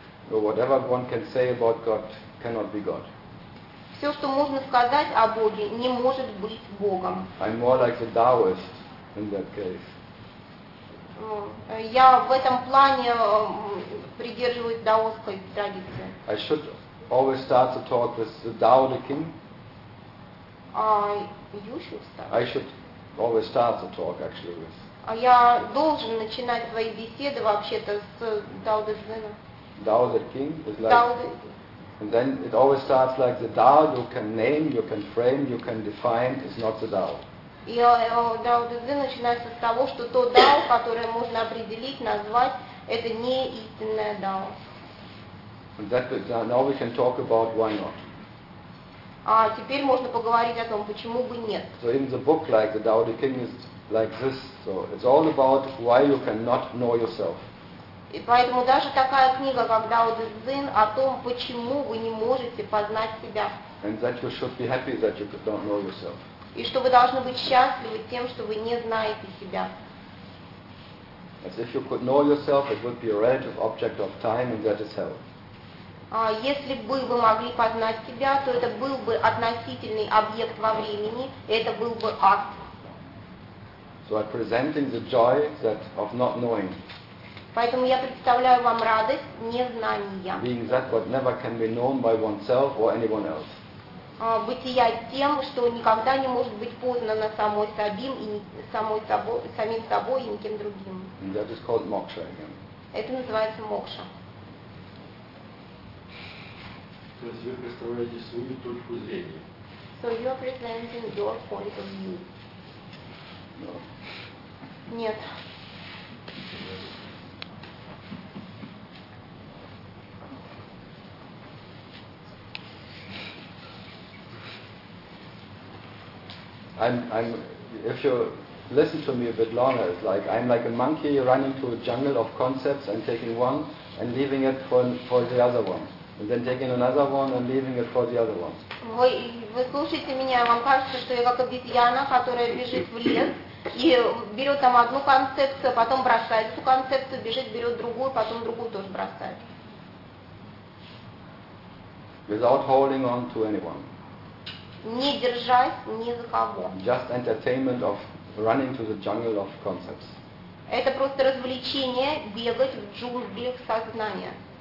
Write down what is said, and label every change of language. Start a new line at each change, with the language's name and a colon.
English: Or whatever one can say about God cannot be God.
Russian: Все, что можно сказать о Боге, не может быть Богом.
English: I'm more like the Taoist in that case.
Russian: Я в этом плане придерживаюсь даосской традиции.
English: I should always start to talk with the Tao Te King. You should start. I should always start the talk actually with.
Russian: А я должен начинать твои беседы вообще-то с Tao Te Ching.
English: Tao Te Ching is like. Tao Te Ching. And then it always starts like the Tao you can name, you can frame, you can define is not the Tao.
Russian: И Tao Te Ching начинается с того, что то Tao, которое можно определить, назвать, это не истинное Tao.
English: And that is, now we can talk about why not.
Russian: А теперь можно поговорить о том, почему бы нет.
English: So in the book, like the Tao Te Ching is like this. So it's all about why you cannot know yourself.
Russian: И поэтому даже такая книга, как Tao Te Ching, о том, почему вы не можете познать себя.
English: And that you should be happy that you don't know yourself.
Russian: И что вы должны быть счастливы тем, что вы не знаете себя.
English: As if you could know yourself, it would be a relative object of time, and that is hell.
Russian: Если бы вы могли познать себя, то это был бы относительный объект во времени, это был бы ад.
English: So I'm presenting the joy that of not knowing.
Russian: Поэтому я представляю вам радость незнания.
English: Being that what never can be known by oneself or anyone else.
Russian: Бытия тем, что никогда не может быть познано самой собим и самой собой, самим собой и никем другим.
English: And that is called moksha again.
Russian: Это называется мокша. То есть вы представляете свою точку зрения.
English: So you are presenting your point of view. No.
Russian: Нет.
English: I'm if you listen to me a bit longer, it's like I'm like a monkey running to a jungle of concepts and taking one and leaving it for the other one. And then taking another one and leaving it for the other one.
Russian: Вы слушаете меня, вам кажется, что я как обезьяна, которая бежит в лес и берет там одну концепцию, потом бросает эту концепцию, бежит, берет другую, потом другую тоже бросает.
English: Without holding on to anyone.
Russian: Не держась ни за кого.
English: Just entertainment of running through the jungle of concepts.
Russian: Это просто развлечение бегать в джунглях сознания.